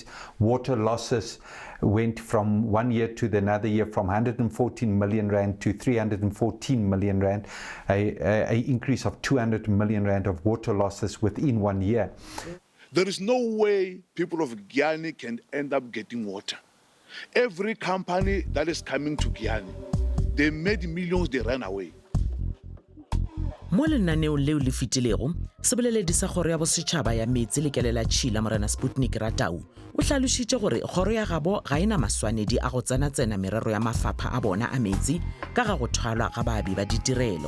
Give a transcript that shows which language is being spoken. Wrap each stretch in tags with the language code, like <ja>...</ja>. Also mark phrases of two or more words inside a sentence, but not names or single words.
<en>Water losses went from one year to the another year from 114 million rand to 314 million rand, a increase of 200 million rand of water losses within 1 year. There is no way people of Giyane can end up getting water. Every company that is coming to Giyane, they made millions, they ran away.</en> <nso>Mo lenaneong leo le fitilego sebeleledi sa kgoro ya bosetšhaba ya metsi lekele la Tšhila Morena Sputnik Ratau o hlalošitše gore kgoro ya gabo ga ena maswanedi a go tsena merero ya mafapha a bona a metsi ka ga go thwalwa ga baabi ba ditirelo.</nso>